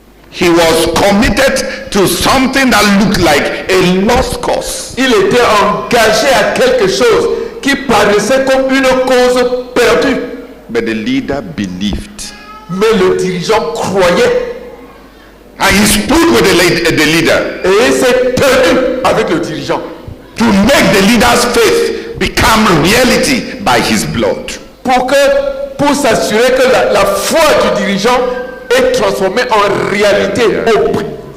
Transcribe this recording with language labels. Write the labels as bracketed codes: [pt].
[en] He was committed to something that looked like a lost cause. [fr] Il était engagé à quelque chose qui paraissait comme une cause perdue. [en] But the leader believed. [fr] Mais le dirigeant croyait. [en] And he stood with the leader. [fr] Et il s'est tenu avec le dirigeant. [en] To make the leader's faith become reality by his blood. [fr] Pour s'assurer que la foi du dirigeant est transformée en réalité au prix.